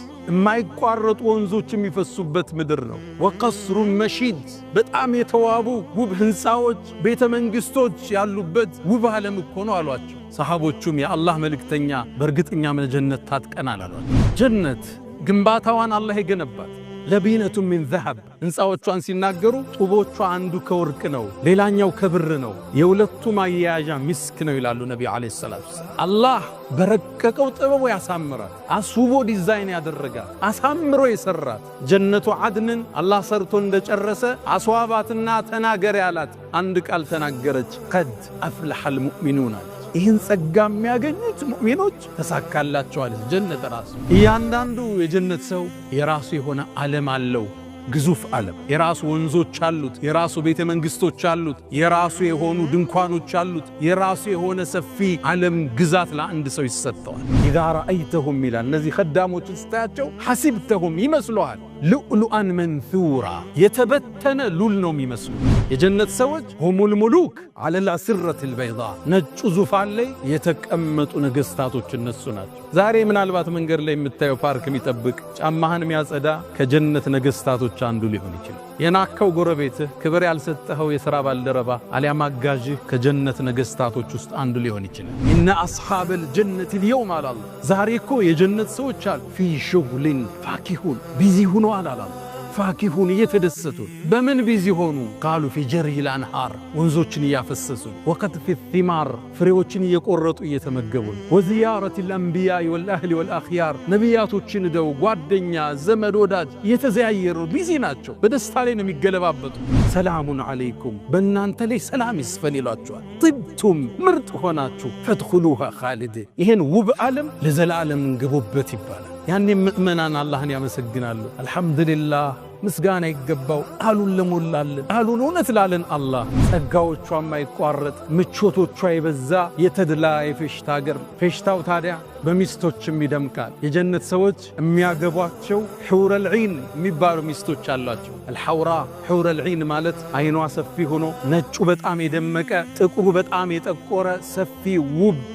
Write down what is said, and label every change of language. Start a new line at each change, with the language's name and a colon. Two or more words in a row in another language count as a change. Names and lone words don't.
Amharic: የማይቋረጡ ወንዞች የሚፈሱበት ምድር ነው ወቀስሩን መሺድ በጣም የተዋቡ ውብ ህንፃዎች ቤተ መንግስቶች ያሉበት ውብ ዓለም እኮ ነው አሏቸው ሰሃቦቹም የአላህ መልእክተኛ በእርግጠኛ ጀነት ታጥቀናል አሏቸው ጀነት ግንባታዋን አላህ ይገነባት ለቢነቱ
Arabic: من ذهب
Amharic: ህንፃዎቿን ሲናገሩ ጡቦቿ አንዱ ከወርቅ ነው ሌላኛው ከብር ነው የሁለቱም አያያዣ ሚስክ ነው ይላሉ ነብዩ አለይሂ ሰላቱ አላህ በረቀቀው ጥበቡ ያሳምራል አስውቦ ዲዛይን ያደረጋል አሳምሮ ይሰራል ጀነቱ አድንን አላህ ሰርቶ እንደጨረሰ አስዋባትና ተናገር ያላት አንድ ቃል ተናገረች
Arabic: قد أفلح المؤمنون
Amharic: ይህን ጸጋ የሚያገኙት ሙእሚኖች ተሳካላቸዋል ጀነት ራሱ እያንዳንዱ የጀነት ሰው የራሱ የሆነ ዓለም አለው ግዙፍ ዓለም የራሱ ወንዞች አሉት የራሱ ቤተ መንግስቶች አሉት የራሱ የሆኑ ድንኳኖች አሉት የራሱ የሆነ ሰፊ ዓለም ግዛት ለአንድ ሰው ይሰጠዋል
Arabic: إذا رأيتهم
Amharic: ይላል እነዚህ خدامዎች ስታያቸው حسبتهم ይመስሉሃል
Arabic: لؤلؤا منثورا
Amharic: የተበተነ ሉል ነው የሚመስሉ የጀነት ሰዎች
Arabic: هم الملوك على الأسرة البيضاء
Amharic: ነጭ ዙፋን ላይ የተቀመጡ ነገስታቶች እነሱ ናቸው ዛሬ ምናልባት መንገድ ላይ የምታየው ፓርክ የሚጠብቅ ጫማህን የሚያጸዳ ከጀነት ነገስታቶች አንዱ ሊሆን ይችላል የናከው ጎረቤትህ ክብር ያልሰጠኸው የሥራ ባልደረባ አሊያ ማጋዥህ ከጀነት ነገስታቶች ውስጥ አንዱ ሊሆን ይችላል
Arabic: إن أصحاب الجنة اليوم على الله
Amharic: ዛሬ እኮ የጀነት ሰዎች አሉ
Arabic: في شغل فاكهون
Amharic: ቢዚ ሆነዋል አላህ ፋኪሁን እየተደሰቱ በምን ቢዚ ሆኑ ቃሉ
Arabic: في جري الأنهار
Amharic: ወንዞችን ያፈሰሱ
Arabic: وقطف الثمار
Amharic: ፍሬዎችን እየቆረጡ እየተመገቡ
Arabic: وزيارة الأنبياء والأهل والأخيار
Amharic: ነቢያቶችን ደው ጓደኛ ዘመድ ወዳጅ እየተዘያየሩ ቢዚ ናቸው በደስታ ላይ ነው የሚገለባበጡ ሰላሙን አለይኩም በእናንተ ላይ ሰላም ይስፈን ይሏቸዋል طبتم ምርጥ ሆናችሁ
Arabic: فادخلوها خالدين
Amharic: ይሄን ውብ ዓለም ለዘላለም ግቡበት ይባላል ያኔ ምእመናን አላህን ያመሰግናሉ አልহামዱሊላህ ምስጋና ይገባው አሉን ለሞላልን አሉን እውነት ላለን አላህ ጸጋዎቿ ማይቋረጥ ምቾቶቿ ይበዛ የተድላ የፌሽታ ሀገር ፌሽታው ታዲያ በሚስቶችም ይደምቃል የጀነት ሰዎች የሚያገቧቸው ሑረል ዒን የሚባሉ ሚስቶች አሏቸው الحورا ሑረል ዒን ማለት አይኗ ሰፊ ሆኖ ነጩ በጣም የደመቀ ጥቁሩ በጣም የጠቆረ ሰፊ ውብ